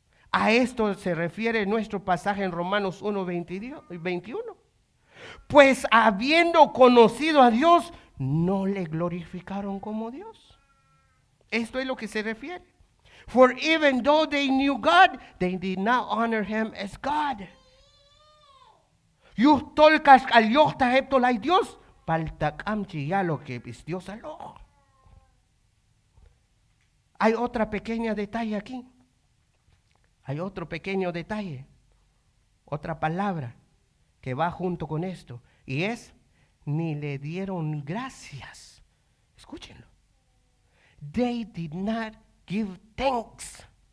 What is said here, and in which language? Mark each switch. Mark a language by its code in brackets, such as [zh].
[es] A esto se refiere nuestro pasaje en Romanos 1:21. Pues habiendo conocido a Dios, no le glorificaron como Dios. Esto es lo que se refiere. [en] For even though they knew God, they did not honor him as God. Yuhtolkas al yohtaheptol ay Dios, paltakam chiyalo que es Dios alo. [es] Hay otra pequeña detalle aquí. Hay otro pequeño detalle, otra palabra que va junto con esto, y es, ni le dieron gracias. Escúchenlo. [en] They did not give thanks.